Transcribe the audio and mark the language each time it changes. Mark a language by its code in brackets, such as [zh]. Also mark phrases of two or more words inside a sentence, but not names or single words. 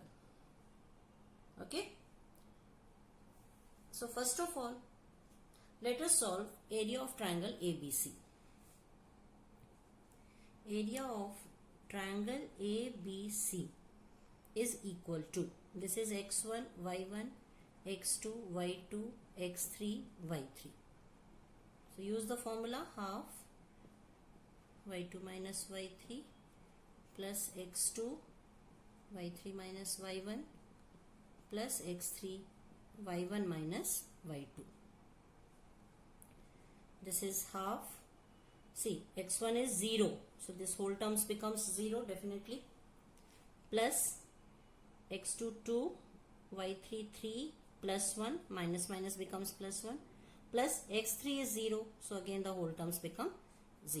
[en] Okay? So first of all, let us solve area of triangle ABC. Area of triangle ABC is equal to, this is x1, y1, x2, y2, x3, y3. So use the formula, half y2 minus y3 plus x2 y3 minus y1 plus x3 y1 minus y2. This is half. See, x1 is 0, so this whole terms becomes 0 definitely, plus x2 2, y3 3 plus 1, minus minus becomes plus 1, plus x3 is 0, so again the whole terms become 0.